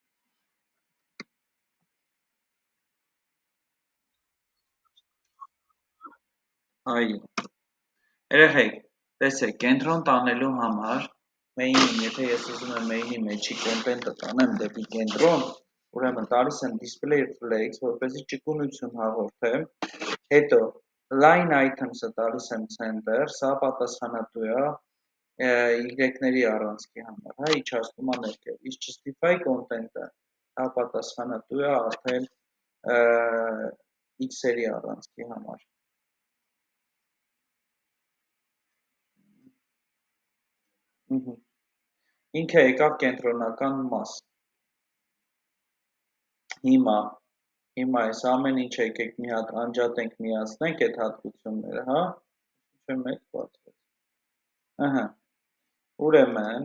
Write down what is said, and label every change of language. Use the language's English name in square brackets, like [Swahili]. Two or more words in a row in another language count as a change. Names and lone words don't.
[Armenian] Այո։ Երեխեք, տեսեք, կենտրոն տանելու համար main-ին, եթե ես ուզում եմ main-ի մեջի content-ը տանեմ դեպի կենտրոն, ուրեմն տալիս եմ [English] display flex, [Armenian] որպեսզի ճկունություն հաղորդեմ, հետո [English] line items-ը [Armenian] տալիս եմ center, սա պատասխանատու է Y-ների առանցքի համար, հա, իջացնում է ներքև, իսկ [English] justify content-ը [Armenian] հա պատասխանատու է արդեն X-երի առանցքի համար։ Ինքը եկավ կենտրոնական մաս։ Հիմա այս ամեն ինչ եկեք մի հատ անջատենք, միացնենք այդ հատկությունները, հա։ Չէ, մեկ բացվեց։ Ահա։ Ուրեմն